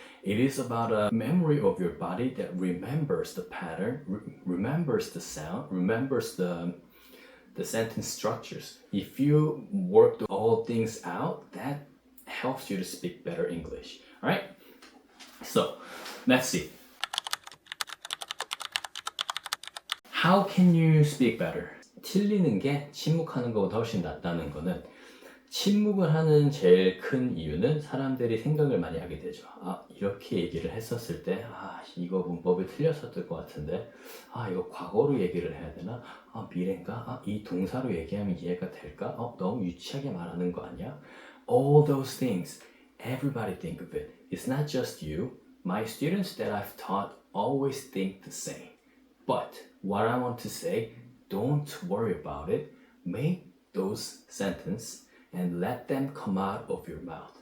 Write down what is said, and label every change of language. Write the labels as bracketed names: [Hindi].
[English] It is about a memory of your body that remembers the pattern, remembers the sound, remembers the sentence structures. If you work all things out, that helps you to speak better English. All right? So, let's see. How can you speak better? [Korean] 틀리는 게 침묵하는 것보다 훨씬 낫다는 거는 침묵을 하는 제일 큰 이유는 사람들이 생각을 많이 하게 되죠. 아, 이렇게 얘기를 했었을 때, 이거 문법이 틀렸었을 것 같은데, 이거 과거로 얘기를 해야 되나? 미래인가? 이 동사로 얘기하면 이해가 될까? 너무 유치하게 말하는 거 아니야? [English] All those things, everybody think of it. It's not just you. My students that I've taught always think the same. But what I want to say, don't worry about it. Make those sentences and let them come out of your mouth.